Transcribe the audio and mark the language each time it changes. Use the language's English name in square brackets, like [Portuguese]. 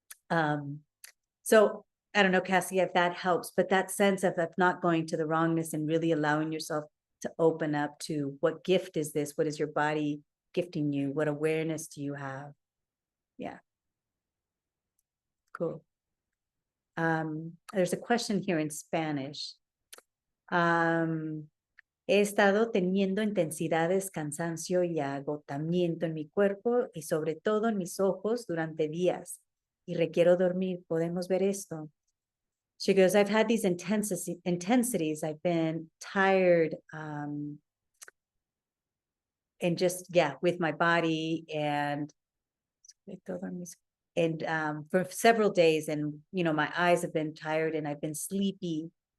[English] So I don't know, Cassie, if that helps, but that sense of not going to the wrongness and really allowing yourself to open up to what gift is this? What is your body gifting you? What awareness do you have? Yeah. cool. There's a question here in Spanish. [Spanish] He estado teniendo intensidades, cansancio y agotamiento en mi cuerpo y sobre todo en mis ojos durante días y requiero dormir. ¿Podemos ver esto? [English] She goes, I've had these intensities. I've been tired and just, yeah, with my body and for several days. And, you know, my eyes have been tired and I've been sleepy.